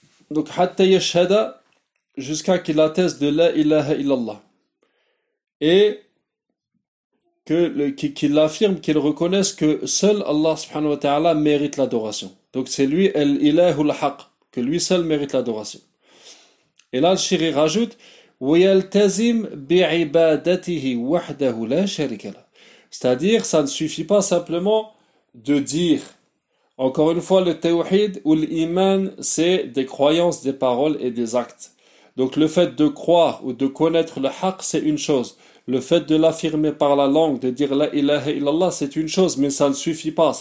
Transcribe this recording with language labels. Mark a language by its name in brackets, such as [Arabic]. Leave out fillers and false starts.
[French] Donc, [Arabic] hatta yashhada, [French] jusqu'à qu'il atteste de la ilaha illallah. et qu'il affirme, qu'il reconnaisse que seul Allah subhanahu wa ta'ala mérite l'adoration. Donc c'est lui, [Arabic] el-ilahu al-haq, [French] que lui seul mérite l'adoration. Et là, le shiri rajoute, [Arabic] ويلتزم بعبادته وحده لا شريك له. [French] C'est-à-dire, ça ne suffit pas simplement de dire. Encore une fois, le tawhid ou l'iman, c'est des croyances, des paroles et des actes. Donc, le fait de croire ou de connaître le haqq, c'est une chose. Le fait de l'affirmer par la langue, de dire la ilaha illallah, c'est une chose, mais ça ne suffit pas.